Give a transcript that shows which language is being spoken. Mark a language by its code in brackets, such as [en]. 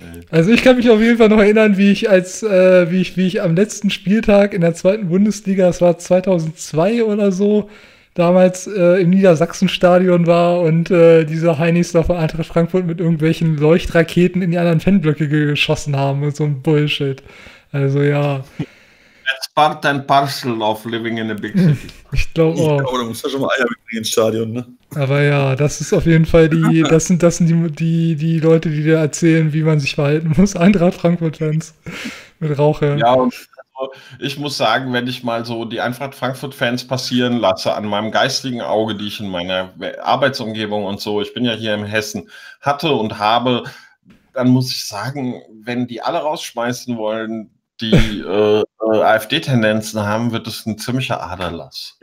[de] Also ich kann mich auf jeden Fall noch erinnern, wie ich am letzten Spieltag in der zweiten Bundesliga, das war 2002 oder so, damals im Niedersachsenstadion war und diese Heinis da von Eintracht Frankfurt mit irgendwelchen Leuchtraketen in die anderen Fanblöcke geschossen haben und so ein Bullshit. Also ja. [en] That's part and parcel of living in a big city. [de] Ich glaube auch. Da musst du ja schon mal Eier mitbringen ins Stadion, ne? Aber ja, das ist auf jeden Fall die Leute, die dir erzählen, wie man sich verhalten muss. Eintracht Frankfurt-Fans mit Rauche. Ja, und ich muss sagen, wenn ich mal so die Eintracht Frankfurt-Fans passieren lasse, an meinem geistigen Auge, die ich in meiner Arbeitsumgebung und so, ich bin ja hier in Hessen, hatte und habe, dann muss ich sagen, wenn die alle rausschmeißen wollen, die AfD-Tendenzen haben, wird es ein ziemlicher Aderlass.